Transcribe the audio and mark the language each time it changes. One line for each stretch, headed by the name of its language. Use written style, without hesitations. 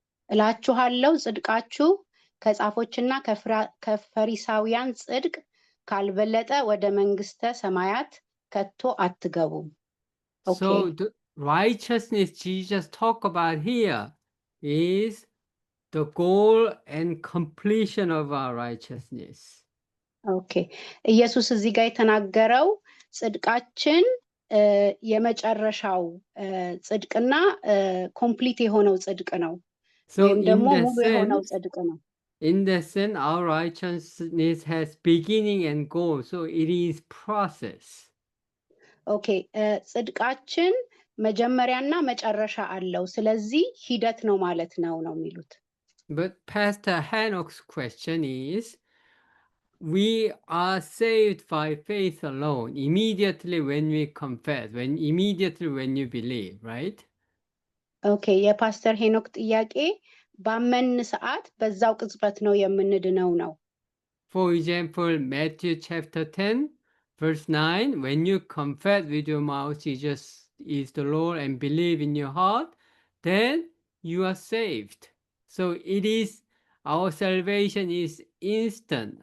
Amharic: እላችኋለሁ ጽድቃችሁ ከጻፎችና ከፈሪሳውያን ጽድቅ ካልበለጠ ወደ መንግስተ ሰማያት ከቶ አትገቡም።
English: So the righteousness Jesus talked about here is the goal and completion of our righteousness. Okay.
Amharic: ኢየሱስ እዚህ ጋር የተናገረው ጽድቃችን የመጨረሻው ጽድቅና ኮምፕሊት የሆነው ጽድቅ ነው። ወይም ደግሞ ሙሉ የሆነው ጽድቅ ነው።
English: In the sense, our righteousness has beginning and goal, so it is process.
Amharic: Okay, ጽድቃችን መጀመሪያና መጨረሻ አለው። ስለዚህ ሂደት ነው ማለት ነው የሚሉት።
English: But Pastor Hanok's question is, we are saved by faith alone, immediately when we confess, immediately when you believe, right?
Amharic: Okay, የፓስተር ሄኖክ ጥያቄ ባመን ሰዓት በዛው ቅጽበት ነው የምንድነው ነው።
English: For example, Matthew chapter 10, verse 9, when you confess with your mouth Jesus is the Lord and believe in your heart, then you are saved. So it is, our salvation is instant.